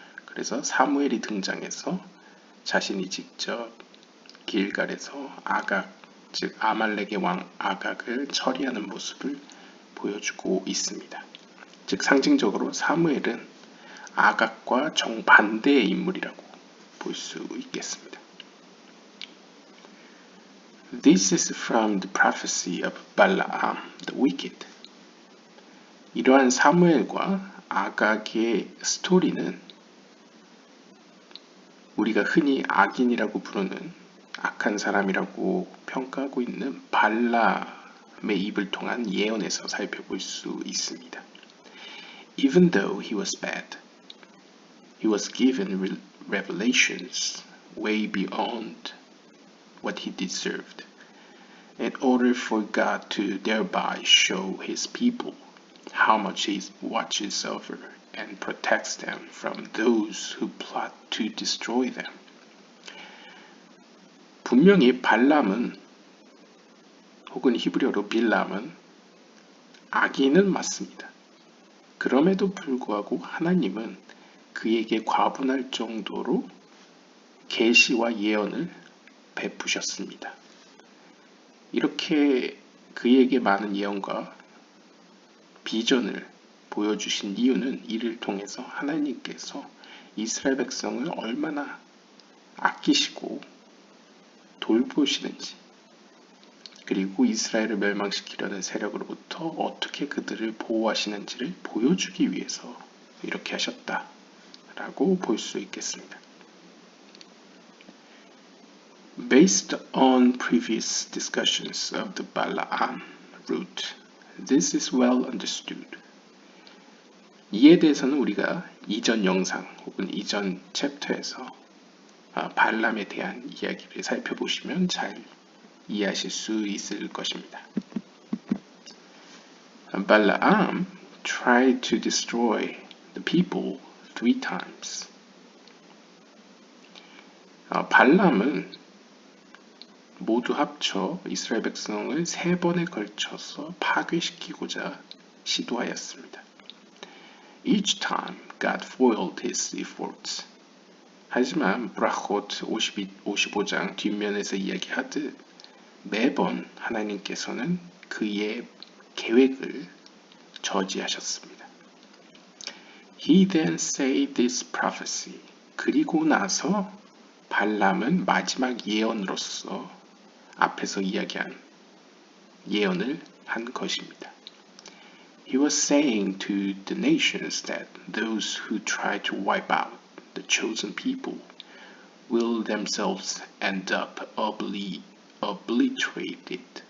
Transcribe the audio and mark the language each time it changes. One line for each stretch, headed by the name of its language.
Korean: 그래서 사무엘이 등장해서 자신이 직접 길갈에서 아각, 즉 아말렉의 왕 아각을 처리하는 모습을 보여주고 있습니다. 즉 상징적으로 사무엘은 아각과 정반대의 인물이라고 볼 수 있겠습니다.
English: This is from the prophecy of Balaam the wicked.
Korean: 이러한 사무엘과 아각의 스토리는 우리가 흔히 악인이라고 부르는 악한 사람이라고 평가하고 있는 발라라는 발람의 입을 통한 예언에서 살펴볼 수 있습니다.
English: Even though he was bad, he was given revelations way beyond what he deserved, in order for God to thereby show his people how much he watches over and protects them from those who plot to destroy them.
Korean: 분명히 발람은 혹은 히브리어로 빌람은 악인은 맞습니다. 그럼에도 불구하고 하나님은 그에게 과분할 정도로 계시와 예언을 베푸셨습니다. 이렇게 그에게 많은 예언과 비전을 보여주신 이유는 이를 통해서 하나님께서 이스라엘 백성을 얼마나 아끼시고 돌보시는지, 그리고 이스라엘을 멸망시키려는 세력으로부터 어떻게 그들을 보호하시는지를 보여주기 위해서 이렇게 하셨다라고 볼 수 있겠습니다.
English: Based on previous discussions of the Balaam route, this is well understood.
Korean: 이에 대해서는 우리가 이전 영상 혹은 이전 챕터에서 발람에 대한 이야기를 살펴보시면 잘 이해하실 수 있을 것입니다.
English: Balaam tried to destroy the people 3 times.
Korean: 발람은 모두 합쳐 이스라엘 백성을 3번에 걸쳐서 파괴시키고자 시도하였습니다.
English: Each time God foiled his efforts.
Korean: 하지만 브라콧 55장 뒷면에서 이야기하듯 매번 하나님께서는 그의 계획을 저지하셨습니다.
English: He then said this prophecy.
Korean: 그리고 나서 발람은 마지막 예언으로서 앞에서 이야기한 예언을 한 것입니다.
English: He was saying to the nations that those who try to wipe out the chosen people will themselves end up obliterated.